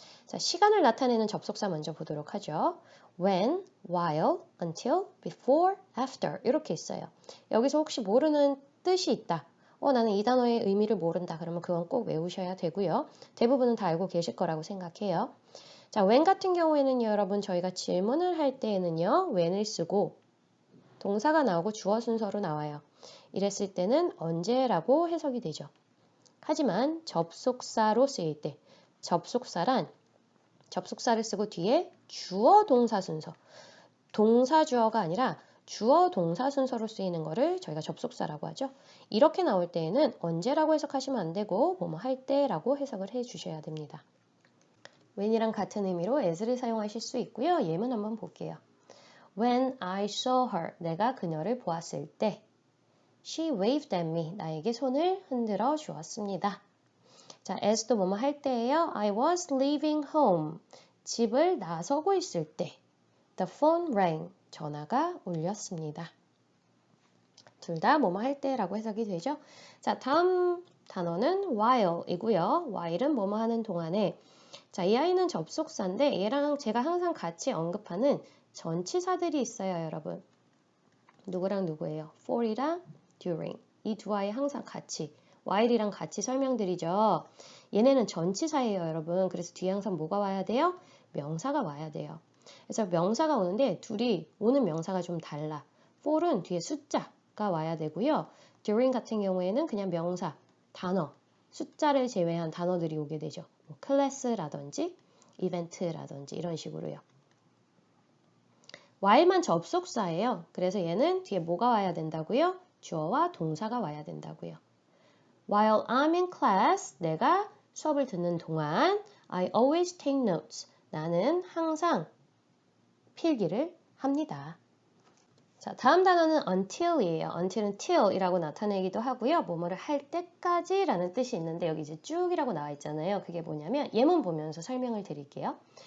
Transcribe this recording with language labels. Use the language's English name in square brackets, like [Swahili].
[Korean] 자, 시간을 나타내는 접속사 먼저 보도록 하죠. [English] when, while, until, before, after 이렇게 있어요. [Korean] 여기서 혹시 모르는 뜻이 있다. 나는 이 단어의 의미를 모른다. 그러면 그건 꼭 외우셔야 되고요. 대부분은 다 알고 계실 거라고 생각해요. 자, when 같은 경우에는 여러분 저희가 질문을 할 때에는요. when을 쓰고 동사가 나오고 주어 순서로 나와요. 이랬을 때는 언제라고 해석이 되죠. 하지만 접속사로 쓰일 때 접속사란 접속사를 쓰고 뒤에 주어 동사 순서 동사 주어가 아니라 주어 동사 순서로 쓰이는 거를 저희가 접속사라고 하죠. 이렇게 나올 때에는 언제라고 해석하시면 안 되고 뭐뭐 할 때라고 해석을 해 주셔야 됩니다. when이랑 같은 의미로 as를 사용하실 수 있고요. 예문 한번 볼게요. [English] When I saw her, [Korean] 내가 그녀를 보았을 때 [English] She waved at me, [Korean] 나에게 손을 흔들어 주었습니다. 자, as도 뭐뭐 할 때예요. [English] I was leaving home, [Korean] 집을 나서고 있을 때 [English] The phone rang, [Korean] 전화가 울렸습니다. 둘 다 뭐뭐 할 때라고 해석이 되죠. 자, 다음 단어는 while이고요. while은 뭐뭐 하는 동안에 자, 이 아이는 접속사인데 얘랑 제가 항상 같이 언급하는 전치사들이 있어요, 여러분. 누구랑 누구예요? [English] for이랑 during. [Korean] 이 두 아이 항상 같이 while이랑 같이 설명드리죠. 얘네는 전치사예요, 여러분. 그래서 뒤에 항상 뭐가 와야 돼요? 명사가 와야 돼요. 그래서 명사가 오는데 둘이 오는 명사가 좀 달라. for은 뒤에 숫자가 와야 되고요. during 같은 경우에는 그냥 명사, 단어, 숫자를 제외한 단어들이 오게 되죠. 뭐 클래스라든지 이벤트라든지 이런 식으로요. while만 접속사예요. 그래서 얘는 뒤에 뭐가 와야 된다고요? 주어와 동사가 와야 된다고요. [English] While I'm in class, [Korean] 내가 수업을 듣는 동안 [English] I always take notes. [Korean] 나는 항상 필기를 합니다. 자, 다음 단어는 until이에요. until은 till이라고 나타내기도 하고요. 뭐뭐를 할 때까지라는 뜻이 있는데 여기 이제 쭉이라고 나와 있잖아요. 그게 뭐냐면 예문 보면서 설명을 드릴게요.